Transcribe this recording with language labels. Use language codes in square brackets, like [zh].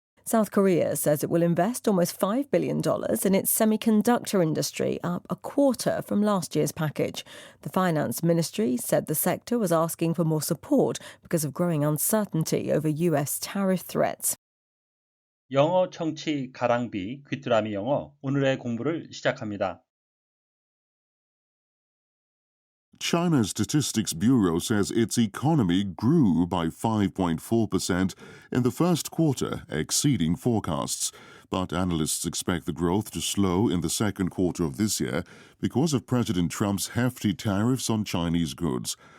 [en] South Korea says it will invest almost $5 billion in its semiconductor industry, up a quarter from last year's package. The finance ministry said the sector was asking for more support because of growing uncertainty over US tariff threats. [ko] 영어 청취 가랑비 귀뚜라미 영어 오늘의 공부를 시작합니다. [en] China's Statistics Bureau says its economy grew by 5.4% in the first quarter, exceeding forecasts. But analysts expect the growth to slow in the second quarter of this year because of President Trump's hefty tariffs on Chinese goods.